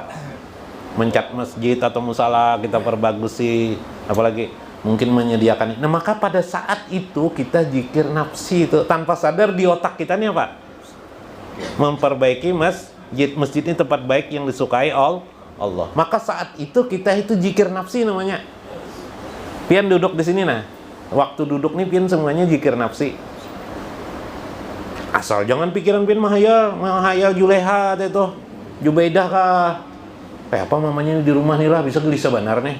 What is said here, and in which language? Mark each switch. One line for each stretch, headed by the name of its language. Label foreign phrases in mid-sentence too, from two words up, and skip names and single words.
Indonesian: Mencat masjid atau musala, kita perbagusi, apalagi mungkin menyediakan. Nah, maka pada saat itu kita zikir nafsi itu tanpa sadar di otak kita nih apa? Memperbaiki masjid ini tempat baik yang disukai Allah.
Banjar: Maka saat itu kita itu zikir nafsi namanya. Pian duduk di sini nah. Waktu duduk nih pian semuanya zikir nafsi. Asal jangan pikiran pian mahayal Juleha itu, Jubaidah kah? Kayak apa mamanya di rumah nih lah, bisa gelisah benar nih.